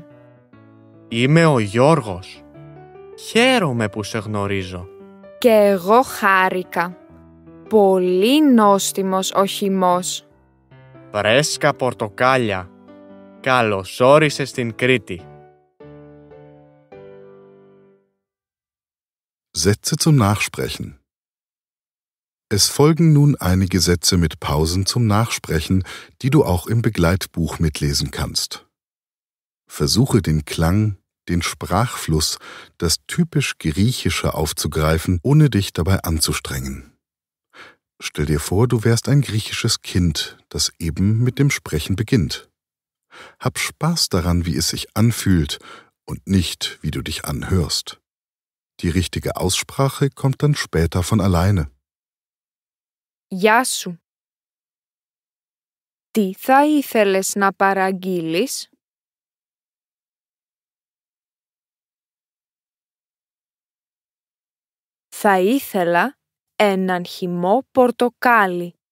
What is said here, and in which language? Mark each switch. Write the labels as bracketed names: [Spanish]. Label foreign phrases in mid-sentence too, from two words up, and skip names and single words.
[Greek] Είμαι ο Γιώργος. Χαίρομαι που σε γνωρίζω. Και εγώ χάρηκα. Πολύ νόστιμος ο χυμός. Φρέσκα πορτοκάλια. Καλώς όρισες στην Κρήτη. [German] Sätze zum Nachsprechen. Es folgen nun einige Sätze mit Pausen zum Nachsprechen, die du auch im Begleitbuch mitlesen kannst. Versuche den Klang, den Sprachfluss, das typisch Griechische aufzugreifen, ohne dich dabei anzustrengen. Stell dir vor, du wärst ein griechisches Kind, das eben mit dem Sprechen beginnt. Hab Spaß daran, wie es sich anfühlt und nicht, wie du dich anhörst. Die richtige Aussprache kommt dann später von alleine. [Greek] Γεια σου. Τι θα ήθελες να παραγγείλεις? Θα ήθελα έναν χυμό πορτοκάλι.